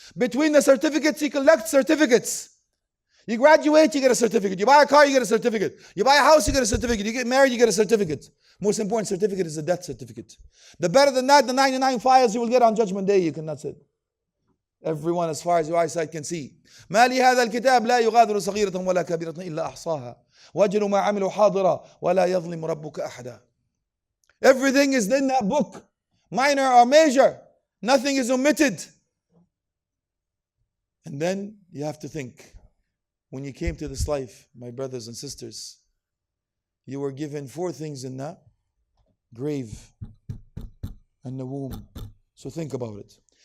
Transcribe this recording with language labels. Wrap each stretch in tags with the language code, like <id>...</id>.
<en>Between the certificates, you collect certificates. You graduate, you get a certificate. You buy a car, you get a certificate. You buy a house, you get a certificate. You get married, you get a certificate. Most important certificate is the death certificate. The better than that, the 99 files you will get on Judgment Day, you cannot sit. Everyone as far as your eyesight can see.</en> <ar>ما لهذا الكتاب لا يغادر صغيرة ولا كبيرة إلا أحصاها وجدوا ما عملوا حاضرا ولا يظلم ربك أحدا.</ar> <en>Everything is in that book, minor or major. Nothing is omitted. And then you have to think, when you came to this life, my brothers and sisters, you were given 4 things in the grave and the womb. So think about it.</en>